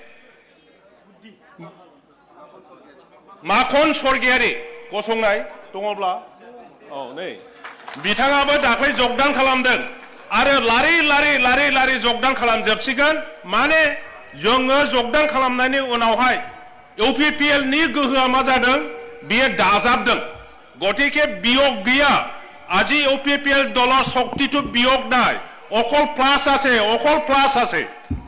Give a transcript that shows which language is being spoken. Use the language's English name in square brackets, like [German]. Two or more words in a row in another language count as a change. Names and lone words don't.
[Bodo] माखन स्वर्गियारी गसंनाय दङब्ला औ नै बिथाङाबो दाख्लै जगदान खालामदों आरो लारि जगदान खालामजोबसिगोन माने जोङो जगदान खालामनायनि उनावहाय इउपिपिएलनि गोहोआ मा जादों बियो दाजाबदों गतिके बियोग गैया [Assamese] আজি ইউপিপিএল দলৰ শক্তিটো বিয়োগ নাই অকল প্লাস আছে